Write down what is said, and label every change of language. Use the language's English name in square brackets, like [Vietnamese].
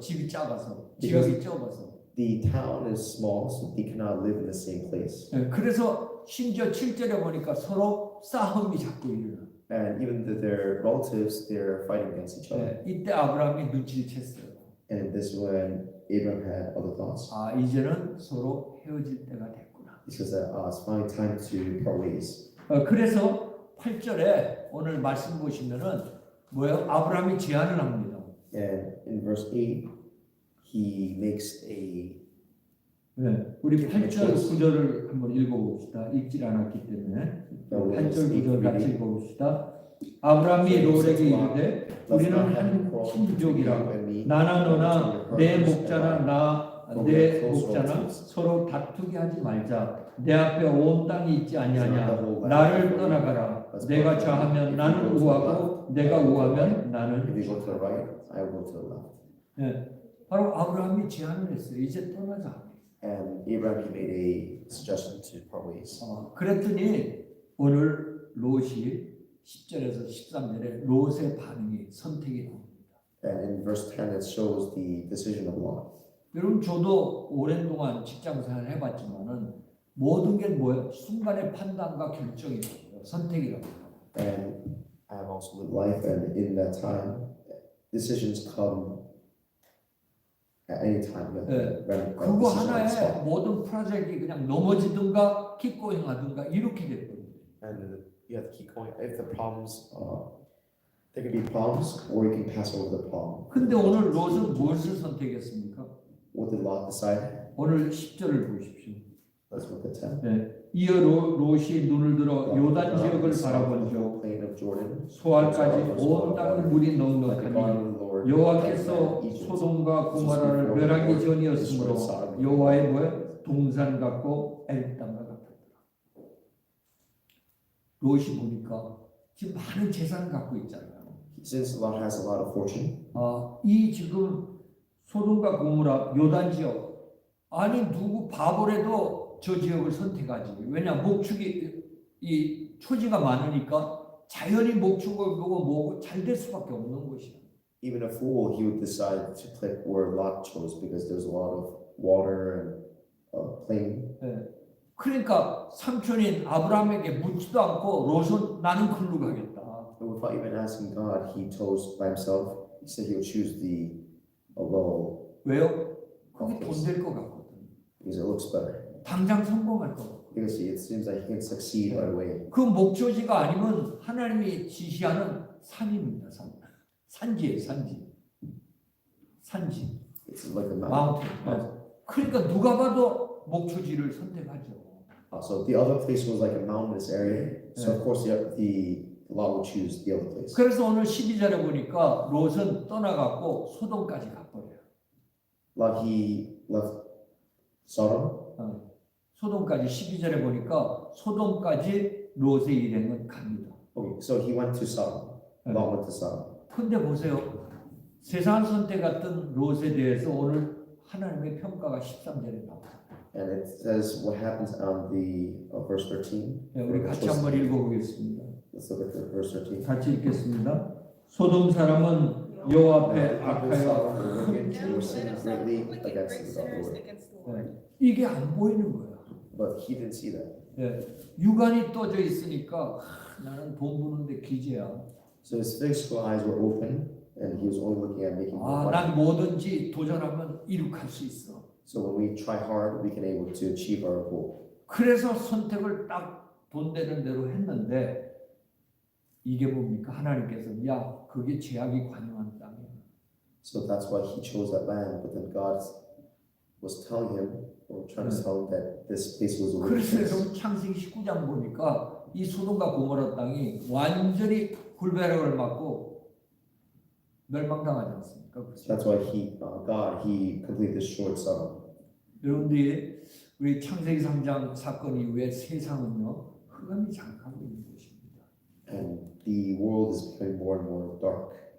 [Korean] 집이 작아서, 지역이 좁아서. [English] The town is small, so they cannot live in the same place. [Korean] 그래서 심지어 7절에 보니까 서로 싸움이 자꾸 일어나. [English] And even their relatives, they're fighting against each other. [Korean] 이때 아브라함이 눈치를 챘어요. [English] And this is when Abraham had other thoughts. [Korean] 이제는 서로 헤어질 때가 됐구나. [English] He says that it's finally time to part ways. [Korean] 그래서 8절에 오늘 말씀 보시면은 뭐예요? 아브라함이 제안을 합니다. [English] And in verse 8, he makes a [Korean] 우리 8절 9절을 한번 읽어봅시다. 읽질 않았기 때문에 8절 9절 같이 읽어봅시다. 아브라함이 롯에게 이르되 우리는 한 친족이라 나나 너나 내 목자나 내 목자나 서로 다투게 하지 말자. 내 앞에 온 땅이 있지 아니하냐. 나를 떠나가라. 내가 좌하면 나는 우하고 내가 우하면 나는 [English] If you go to the right, I will go to the left. [Korean] 바로 아브라함이 제안을 했어요. 이제 떠나자. [English] And Abraham, he made a suggestion to part ways. [Korean] 그랬더니 오늘 롯이 10절에서 13절에 롯의 반응이 선택이 나옵니다. [English] And in verse 10, it shows the decision of Lot. [Korean] 여러분 저도 오랜 동안 직장생활 해봤지만은 모든 게 뭐예요? 순간의 판단과 결정이라고요. 선택이라고요. [English] And I have also lived life, and in that time, decisions come at any time. [Korean] 그거 하나에 모든 프로젝트가 그냥 넘어지든가 킥고잉 하든가 이렇게 됐거든요. [English] And you have to keep going. If the problems, there can be problems, or you can pass over the problem. [Korean] 근데 오늘 롯은 무엇을 선택했습니까? [English] What did Lot decide? [Korean] 오늘 10절을 보십시오. [English] Let's look at 10. [Korean] 이어 롯이 눈을 들어 요단 지역을 바라본즉 [English] plain of Jordan, [Korean] 소알까지 온 땅을 물이 넉넉하니 여호와께서 소돔과 고모라를 멸하기 전이었으므로 여호와의 뭐에 동산 같고 애굽 땅과 같았더라. 롯이 보니까 지금 많은 재산을 갖고 있잖아요. [English] Since Lot has a lot of fortune, [Korean] 이 지금 소돔과 고모라 요단 지역 아니 누구 바보래도 저 지역을 선택하지. 왜냐 목축이 이 초지가 많으니까 자연히 목축을 보고 뭐고 잘 될 수밖에 없는 것이야. [English] Even a fool, he would decide to click where Lot chose because there's a lot of water and plain. [Korean] 그러니까 삼촌인 아브라함에게 묻지도 않고 롯은 나는 글로 가겠다. [English] And without even asking God, he chose by himself. He said he would choose the well [Korean] 왜요? 그게 돈 될 것 같거든. [English] because it looks better. [Korean] 당장 성공할 것 같고. [English] Because it seems like he can succeed right away. [Korean] 그 목초지가 아니면 하나님이 지시하는 산입니다. 산지예요, 산지. [English] It's like a 마운틴. mountain. [Korean] 그러니까 누가 봐도 목초지를 선택하죠. [English] So the other place was like a mountainous area. So of course the Lot would choose the other place. [Korean] 그래서 오늘 12절에 보니까 롯은 떠나갔고 소돔까지 가버려요. [English] Lot he left Sodom. [Korean] 소돔까지 12절에 보니까 소돔까지 롯의 일행은 갑니다. [English] Okay, so he went to Sodom. Lot went to Sodom. [Korean] 근데 보세요. 세상 선택했던 롯에 대해서 오늘 하나님의 평가가 13절에 나와요. [English] And it says what happens on the verse 13. [Korean] 네, 우리 같이 한번 읽어보겠습니다. [English] Let's look at the verse 13. [Korean] 같이 읽겠습니다. 소돔 사람은 여호와 앞에 악하여 [English] They were sinning greatly against the Lord. [Korean] 이게 안 보이는 거야. [English] But he didn't see that. [Korean] 육안이 떠져 있으니까 나는 돈 버는데 기재야. [English] So his physical eyes were open, and he was only looking at making money. [Korean] 난 뭐든지 도전하면 이룩할 수 있어. [English] So when we try hard, we can able to achieve our goal. [Korean] 그래서 선택을 딱 돈 되는 대로 했는데 이게 뭡니까? 하나님께서 야 그게 죄악이 관영한 땅이야. [English] So that's why he chose that land. But then God was telling him, or trying to tell him that this place was a wicked [Korean] 그래서 여러분 창세기 19장 보니까 이 소돔과 고모라 땅이 완전히 불배락을 맞고 멸망당하지 않습니까? 그렇죠? [English] That's why God completely destroyed Sodom. [Korean] 여러분들이 우리 창세기 3장 사건 이후에 세상은요 흑암이 장악하고 있는 것입니다. [English] And the world is becoming more and more dark.